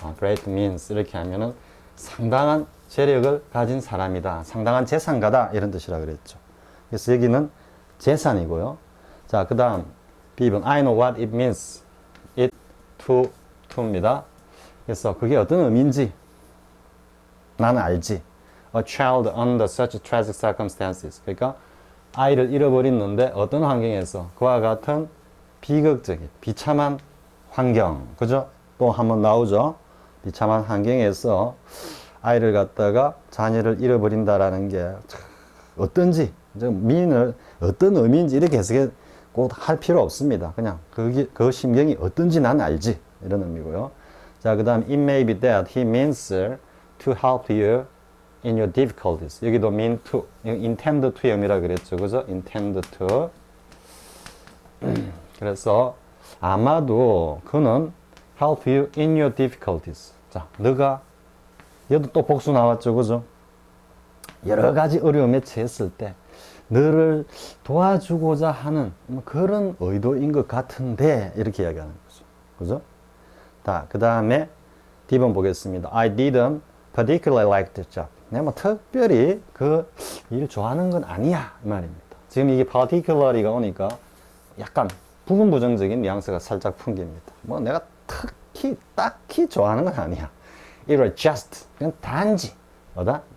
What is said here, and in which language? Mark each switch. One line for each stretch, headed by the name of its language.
English: great means
Korean: 이렇게 하면은 상당한 재력을 가진 사람이다. 상당한 재산가다. 이런 뜻이라 그랬죠. 그래서 여기는 재산이고요. 자, 그 다음 B번
English: I know what it means.
Korean: it to입니다. 그래서 그게 어떤 의미인지 나는 알지.
English: A child under such tragic circumstances.
Korean: 그러니까 아이를 잃어버렸는데 어떤 환경에서 그와 같은 비극적인 비참한 환경, 그죠? 또 한번 나오죠. 비참한 환경에서 아이를 갖다가 자녀를 잃어버린다라는 게 어떤지, 미인을 어떤 의미인지 이렇게 해석해 꼭 할 필요 없습니다. 그냥 그 심경이 어떤지 난 알지, 이런 의미고요. 자, 그 다음
English: it may be that he means to help you in your difficulties.
Korean: 여기도 mean to, intend to 의미라 그랬죠, 그죠?
English: intend to.
Korean: 그래서 아마도 그는
English: help you in your difficulties.
Korean: 자, 너가 얘도 또 복수 나왔죠, 그죠? 여러 가지 어려움에 처했을 때 너를 도와주고자 하는 그런 의도인 것 같은데, 이렇게 이야기하는 거죠. 그죠? 자, 그 다음에 D번 보겠습니다.
English: I didn't particularly like the job.
Korean: 내가 뭐 특별히 그 일 좋아하는 건 아니야, 이 말입니다. 지금 이게 particularly가 오니까 약간 부분 부정적인 뉘앙스가 살짝 풍깁니다. 뭐 내가 딱히 좋아하는 건 아니야.
English: It was just,
Korean: 그냥 단지 뭐다?